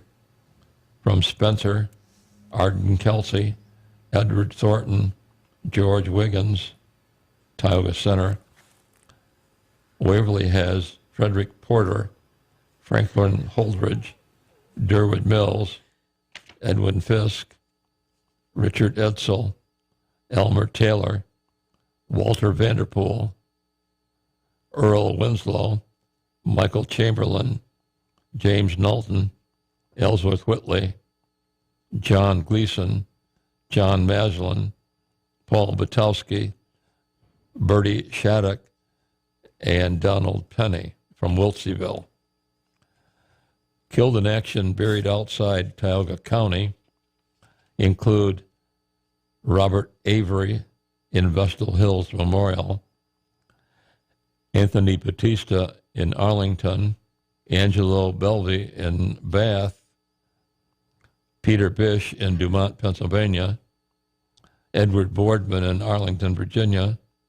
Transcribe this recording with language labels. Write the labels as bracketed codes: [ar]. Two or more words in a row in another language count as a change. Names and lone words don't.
[en] From Spencer, Arden Kelsey, Edward Thornton, George Wiggins, Tioga Center. Waverly has Frederick Porter, Franklin Holdridge, Durwood Mills, Edwin Fisk, Richard Edsel, Elmer Taylor, Walter Vanderpool, Earl Winslow, Michael Chamberlain, James Knowlton, Ellsworth Whitley, John Gleason, John Maslin, Paul Butowski, Bertie Shattuck, and Donald Penny from Wiltseyville. Killed in action buried outside Tioga County include Robert Avery in Vestal Hills Memorial, Anthony Batista in Arlington, Angelo Belvey in Bath, Peter Bish in Dumont, Pennsylvania, Edward Boardman in Arlington, Virginia,